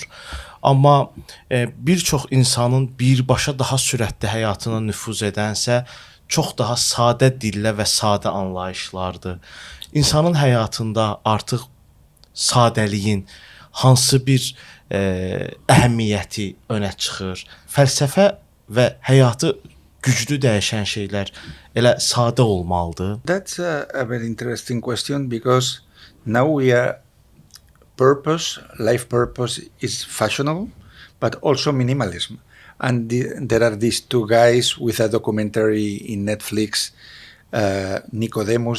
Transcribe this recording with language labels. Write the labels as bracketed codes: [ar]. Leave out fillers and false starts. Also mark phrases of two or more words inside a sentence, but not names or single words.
[az] Amma bir çox insanın birbaşa daha sürətli həyatına nüfuz edənsə çox daha sadə dillə və sadə anlayışlardır. İnsanın həyatında artıq sadəliyin hansı bir əhəmiyyəti önə çıxır. Fəlsəfə və həyatı güclü dəyişən şeylər elə sadə olmalıdır. [en] That's a very interesting question because now we are life purpose is fashionable, but also minimalism. And there are these two guys with a documentary in Netflix, Nicodemus.